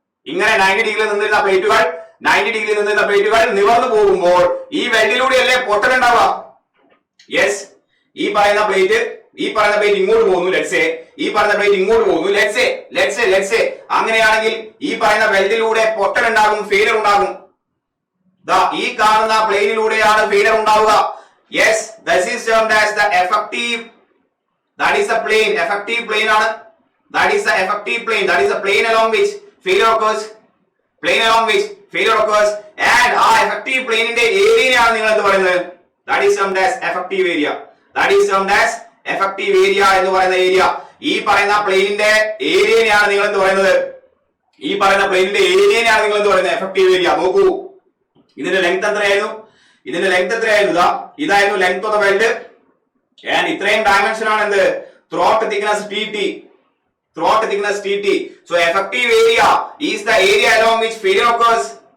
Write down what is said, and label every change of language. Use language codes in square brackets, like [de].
[ml] ഇങ്ങനെ 90 ഡിഗ്രിയിൽ നിന്നിരുന്ന പ്ലേറ്റുകൾ 90 ഡിഗ്രിയിൽ നിന്നിരുന്ന പ്ലേറ്റുകൾ നിവർന്നു പോകുമ്പോൾ ഈ വെൽഡിലൂടെയല്ലേ പൊട്ടലുണ്ടാവുക? യെസ്, ഈ പറയുന്ന പ്ലേറ്റ് ഇങ്ങോട്ട് പോകുന്നു, ലെറ്റ്സേ. ഈ പറയുന്ന പ്ലേറ്റ് ഇങ്ങോട്ട് പോകുന്നു, ലെറ്റ്സേ. അങ്ങനെയാണെങ്കിൽ ഈ പറയുന്ന വെൽഡിലൂടെ പൊട്ടലുണ്ടാകും, ഫെയിലിയർ ഉണ്ടാകും. ഈ കാണുന്ന പ്ലെയിനിലൂടെയാണ് ഫെയിലിയർ ഉണ്ടാവുക. [en] Yes, this is termed as the effective. That is the plane. Effective plane [ml] ആണ്. [en] That is the effective plane. That is the plane along which failure occurs. Plane along which failure occurs. [ml] And ആ effective plane ന്റെ ഏരിയയാണ് നിങ്ങൾ എന്ത് പറയുന്നത്? [en] That is termed as effective area. That is termed as effective area [ml] എന്ന് പറയുന്ന area. ഈ പറയുന്ന പ്ലെയിനിന്റെ ഏരിയയാണ് നിങ്ങൾ എന്ത് പറയുന്നത്? ഈ പറയുന്ന പ്ലെയിനിന്റെ ഏരിയയാണ് നിങ്ങൾ എന്ത് പറയുന്നത്? Effective area. നോക്കൂ, ഇതിന്റെ ലെങ്ത് എത്രയായിരുന്നു? ഇതിന്റെ ലെങ്ത് എത്രയായിരുന്നു? ഇതായിരുന്നു length of the weld. And ഇത്രയും ഡയമെൻഷൻ ആണ് എന്ത്? [en] Throat thickness TT. Throat thickness TT. So effective area is the area along which failure occurs.